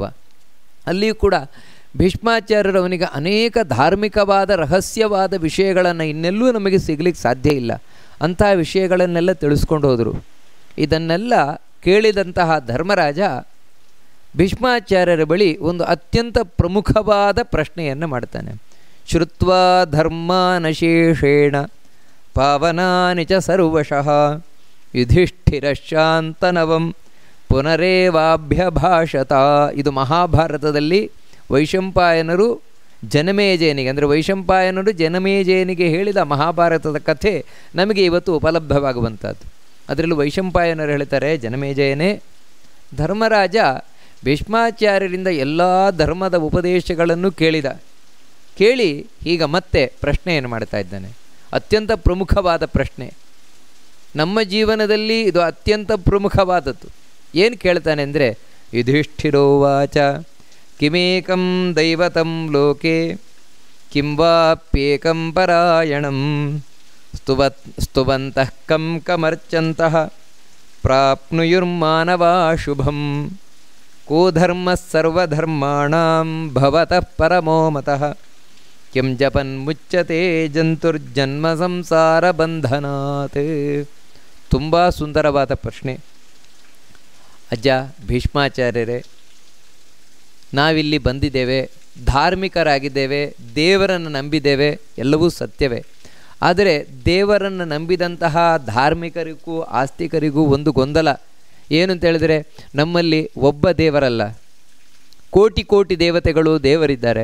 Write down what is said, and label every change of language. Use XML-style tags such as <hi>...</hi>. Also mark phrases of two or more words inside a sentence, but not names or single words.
<kn>ಅಲ್ಲಿಯೂ ಕೂಡ ಭೀಷ್ಮಾಚಾರ್ಯರು ಅವನಿಗೆ ಅನೇಕ ಧಾರ್ಮಿಕವಾದ ರಹಸ್ಯವಾದ ವಿಷಯಗಳನ್ನು ಇನ್ನೆಲ್ಲೂ ನಮಗೆ ಸಿಗಲಿಕ್ಕೆ ಸಾಧ್ಯ ಇಲ್ಲ ಅಂಥ ವಿಷಯಗಳನ್ನೆಲ್ಲ ತಿಳಿಸ್ಕೊಂಡು ಹೋದರು. ಇದನ್ನೆಲ್ಲ ಕೇಳಿದಂತಹ ಧರ್ಮರಾಜ ಭೀಷ್ಮಾಚಾರ್ಯರ ಬಳಿ ಒಂದು ಅತ್ಯಂತ ಪ್ರಮುಖವಾದ ಪ್ರಶ್ನೆಯನ್ನು ಮಾಡ್ತಾನೆ.</kn> <sa>ಶ್ರುತ್ವಾ ಧರ್ಮಾನಶೇಷೇಣ ಪಾವನಾನಿ ಚ ಸರ್ವಶಃ ಯುಧಿಷ್ಠಿರಶಾಂತನವಂ ಪುನರೇವಾಭ್ಯಭಾಷತ.</sa> <kn>ಇದು ಮಹಾಭಾರತದಲ್ಲಿ ವೈಶಂಪಾಯನರು ಜನಮೇಜಯನಿಗೆ, ಅಂದರೆ ವೈಶಂಪಾಯನರು ಜನಮೇಜಯನಿಗೆ ಹೇಳಿದ ಮಹಾಭಾರತದ ಕಥೆ ನಮಗೆ ಇವತ್ತು ಉಪಲಬ್ಧವಾಗುವಂಥದ್ದು. ಅದರಲ್ಲೂ ವೈಶಂಪಾಯನರು ಹೇಳ್ತಾರೆ, ಜನಮೇಜಯನೇ, ಧರ್ಮರಾಜ ಭೀಷ್ಮಾಚಾರ್ಯರಿಂದ ಎಲ್ಲ ಧರ್ಮದ ಉಪದೇಶಗಳನ್ನು ಕೇಳಿ ಈಗ ಮತ್ತೆ ಪ್ರಶ್ನೆಯನ್ನು ಮಾಡ್ತಾ ಇದ್ದಾನೆ. ಅತ್ಯಂತ ಪ್ರಮುಖವಾದ ಪ್ರಶ್ನೆ, ನಮ್ಮ ಜೀವನದಲ್ಲಿ ಇದು ಅತ್ಯಂತ ಪ್ರಮುಖವಾದದ್ದು. ಏನು ಕೇಳ್ತಾನೆ ಅಂದರೆ,</kn> <sa>ಯುಧಿಷ್ಠಿರೋವಾಚ ಕಿಮೇಕಂ ದೈವತಂ ಲೋಕೆ ಕಿಂ ವಾಪ್ಯೇಕಂ ಪರಾಯಣಂ ಸ್ತುವಂತಃ ಕಂ ಕಮರ್ಚಂತಃ ಪ್ರಾಪ್ನುಯುರ್ಮಾನವಾ ಶುಭಂ ಕೋ ಧರ್ಮ ಸರ್ವಧರ್ಮಾಣಾಂ ಭವತಃ ಪರಮೋ ಮತಃ ಕಿಂ ಜಪನ್ ಮುಚ್ಯತೆ ಜಂತುರ್ಜನ್ಮ ಸಂಸಾರ ಬಂಧನಾತ್.</sa> <kn>ತುಂಬ ಸುಂದರವಾದ ಪ್ರಶ್ನೆ. ಅಜ್ಜ ಭೀಷ್ಮಾಚಾರ್ಯರೇ, ನಾವಿಲ್ಲಿ ಬಂದಿದ್ದೇವೆ, ಧಾರ್ಮಿಕರಾಗಿದ್ದೇವೆ, ದೇವರನ್ನು ನಂಬಿದ್ದೇವೆ, ಎಲ್ಲವೂ ಸತ್ಯವೇ. ಆದರೆ ದೇವರನ್ನು ನಂಬಿದಂತಹ ಧಾರ್ಮಿಕರಿಗೂ ಆಸ್ತಿಕರಿಗೂ ಒಂದು ಗೊಂದಲ ಏನು ಅಂತ ಹೇಳಿದರೆ, ನಮ್ಮಲ್ಲಿ ಒಬ್ಬ ದೇವರಲ್ಲ, ಕೋಟಿ ಕೋಟಿ ದೇವತೆಗಳು ದೇವರಿದ್ದಾರೆ.</kn>